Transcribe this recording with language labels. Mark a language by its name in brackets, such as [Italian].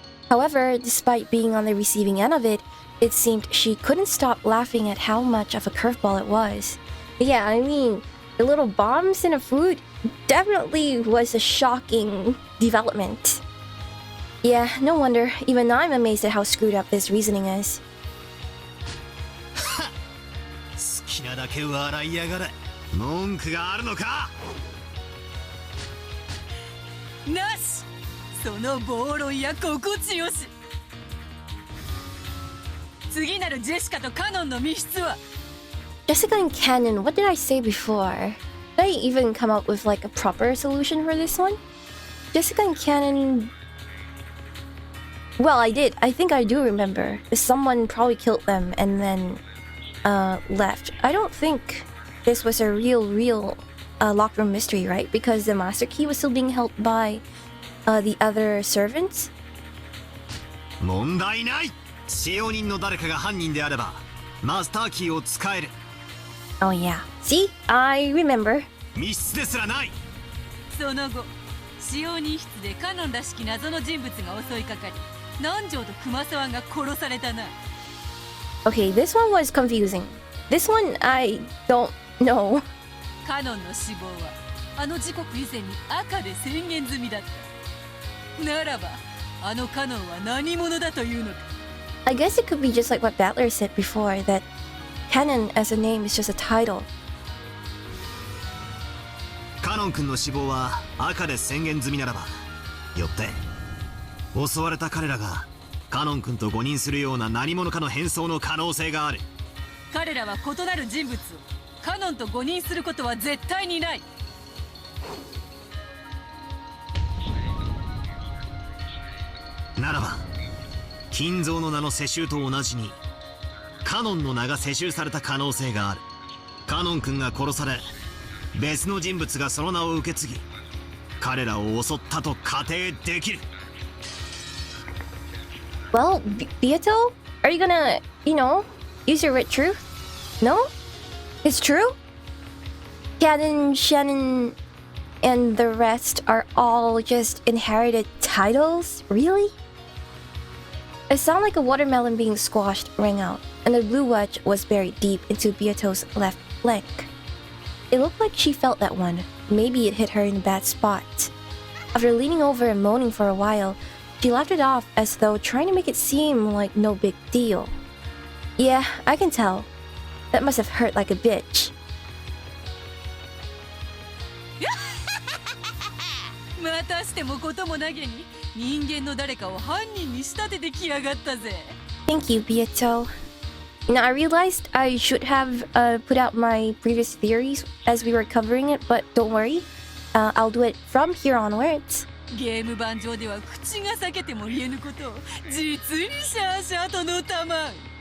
[English] However, despite being on the receiving end of it, it seemed she couldn't stop laughing at how much of a curveball it was. Yeah, I mean, the little bombs in the food definitely was a shocking development. Yeah, no wonder. Even I'm amazed at how screwed up this reasoning is. [Japanese] 好きなだけ笑いやがれ。文句があるのか。なし。その暴論や心地よし。次なるジェシカとカノンの密室は。 [English] Jessica and Kanon, what did I say before? Did I even come up with like a proper solution for this one? Jessica and Kanon... Well, I did. I think I do remember. Someone probably killed them and then left. I don't think this was a real locked room mystery, right? Because the master key was still being held by the other servants. [Japanese] 問題ない。使用人の誰かが犯人であればマスターキーを使える。 [English] Oh yeah. See? I remember. [Japanese] 密室ですらない。その後、使用人室でカノンらしき謎の人物が襲いかかり、南條と熊沢が殺されたな。 [English] Okay, this one was confusing. This one, I don't know. [Japanese] カノンの死亡はあの時刻以前に赤で宣言済みだった。ならば、あのカノンは何者だというのか。 [English] I guess it could be just like what Battler said before, that Kanon as a name is just a title. [Japanese] カノン君の死亡は赤で宣言済みならば、よって襲われた彼らがカノン君と誤認するような何者かの変装の可能性がある。彼らは異なる人物をカノンと誤認することは絶対にない。ならば金蔵の名の世襲と同じにカノンの名が世襲された可能性がある。カノン君が殺され別の人物がその名を受け継ぎ彼らを襲ったと仮定できる。 [English] Well, Beato, are you gonna, use your wit truth? No? It's true? Kanon, Shannon, and the rest are all just inherited titles? Really? A sound like a watermelon being squashed rang out, and the blue wedge was buried deep into Beato's left flank. It looked like she felt that one. Maybe it hit her in a bad spot. After leaning over and moaning for a while, she laughed it off as though trying to make it seem like no big deal. Yeah, I can tell. That must have hurt like a bitch. [Japanese] またしてもこともなげに人間の誰かを犯人に仕立ててきやがったぜ。 [English] Thank you, Beato. I realized I should have put out my previous theories as we were covering it, but don't worry. I'll do it from here onwards. [Japanese] ゲーム盤上では口が裂けても言えぬことを実にシャーシャーとのたまん。